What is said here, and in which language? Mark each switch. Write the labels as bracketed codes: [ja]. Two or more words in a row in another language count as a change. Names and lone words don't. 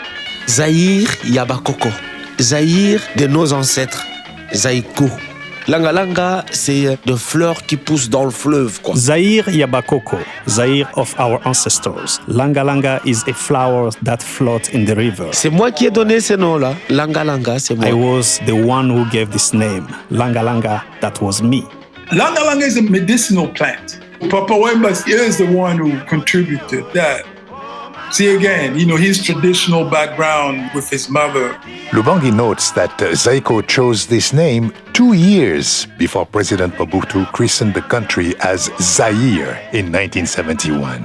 [ln] Zaïre Yabakoko. [fr] Zaïre de nos ancêtres. Zaïko. Langa Langa, c'est des fleurs qui poussent dans le fleuve, quoi. [en] Zaire Yabakoko, Zaire of our ancestors. Langa Langa is a flower that floats in the river. [fr] C'est moi qui ai donné ce nom-là. Langa Langa, c'est moi. [en] I was the one who gave this name. Langa Langa, that was me. Langa Langa is a medicinal plant. Papa Wemba is the one who contributed that. See again, his traditional background with his mother. Lubangi notes that Zaiko chose this name 2 years before President Mobutu christened the country as Zaire in 1971.